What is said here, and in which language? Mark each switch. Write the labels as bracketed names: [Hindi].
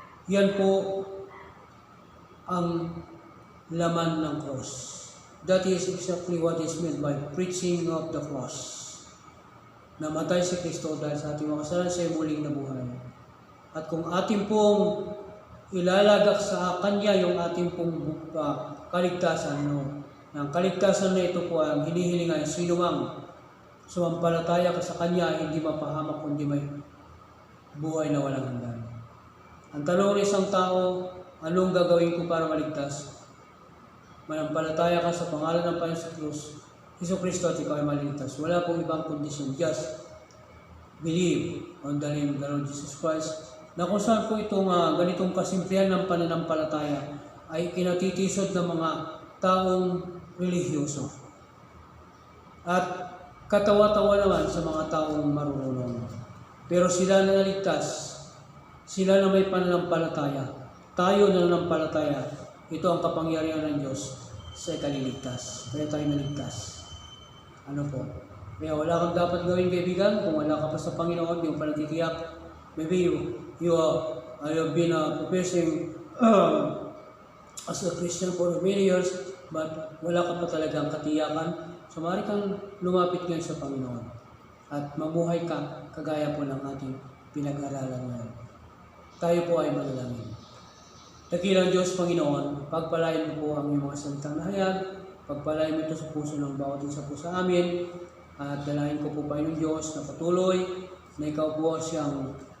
[Filipino] Yan po ang laman ng cross. [English] That is exactly what is meant by preaching of the cross. [Filipino] Namatay si Kristo dahil sa ating mga kasalanan, siya ay muling nabuhay. At kung ating pong ilalagak sa Kanya yung ating pong kaligtasan, ang kaligtasan na ito po ang hinihilingan, sino mang sumampalataya ka sa Kanya, hindi mapahamak kundi may buhay na walang hanggan. Ang tanong ng isang tao, anong gagawin ko para maligtas? Manampalataya ka sa pangalan ng Panginoon sa krus, Hesus Kristo, at ikaw ay maligtas. Wala pong ibang kondisyon. [English] Just believe on the name of the Lord Jesus Christ. [Filipino] Na kung saan po itong ganitong kasimplihan ng pananampalataya ay kinatitisod ng mga taong relihiyoso. At katawa-tawa naman sa mga taong marunong. Pero sila na naligtas, sila na may pananampalataya, tayo na nanampalataya, ito ang kapangyarihan ng Diyos sa ikaliligtas. Kaya tayo naligtas. Ano po? Kaya wala kang dapat gawin, kaibigan, kung wala ka pa sa Panginoon, yung panatitiyak. [English] Maybe you have been professing as a Christian for many years, but [Filipino] wala ka pa talagang katiyakan. So, maaari kang lumapit ngayon sa Panginoon at mamuhay ka kagaya po ng ating pinag-aralan ngayon. Tayo po ay manalangin. Dakilang Diyos, Panginoon, pagpalain mo po ang iyong mga salitang nahayag, pagpalain mo ito sa puso ng bawat isa po sa amin, at dalahin ko po, Panginoon Diyos, na patuloy na ikaw po siyang